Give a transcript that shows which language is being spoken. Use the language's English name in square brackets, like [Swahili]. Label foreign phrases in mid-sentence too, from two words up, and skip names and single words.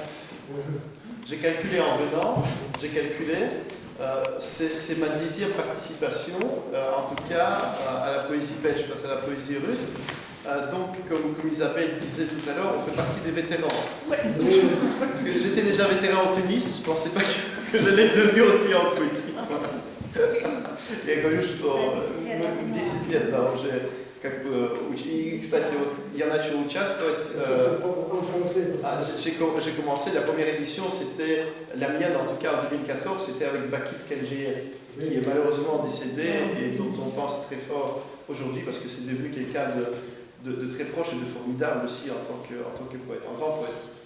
[French] J'ai calculé en venant, c'est ma 10e participation, en tout cas à la poésie belge face à la poésie russe. Donc, comme Isabelle disait tout à l'heure, on fait partie des vétérans. Parce que j'étais déjà vétéran au tennis, je ne pensais pas que j'allais devenir aussi en poésie. [Russian] Я говорю, что 10 лет, да, уже как бы, и, кстати, вот я начал участвовать, [French] j'ai commencé, la première édition, c'était la mienne, en tout cas en 2014, c'était avec Bakit Kenjiev, qui est malheureusement décédé et dont on pense très fort aujourd'hui parce que c'est devenu quelqu'un de très proche et de formidable aussi en tant que poète, un grand poète.